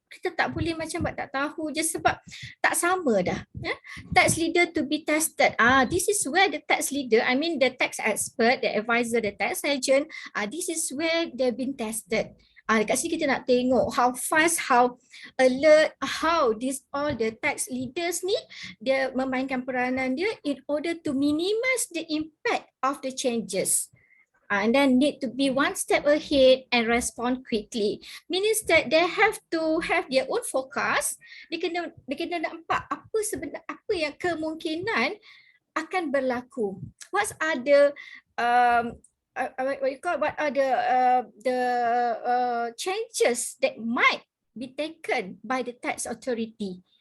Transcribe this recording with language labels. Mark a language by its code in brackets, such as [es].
[ms] Kita tak boleh macam buat tak tahu je sebab tak sama dah. [en] Tax leader to be tested. This is where the tax leader, I mean the tax expert, the advisor, the tax agent, this is where they've been tested. [ms] Dekat sini kita nak tengok [en] how fast, how alert, how all the tax leaders [ms] ni dia memainkan peranan dia [en] in order to minimize the impact of the changes. And then need to be one step ahead and respond quickly. Means that they have to have their own forecast. [ms] Dia kena nampak apa yang kemungkinan akan berlaku. [en] What are the changes that might be taken by the tax authority.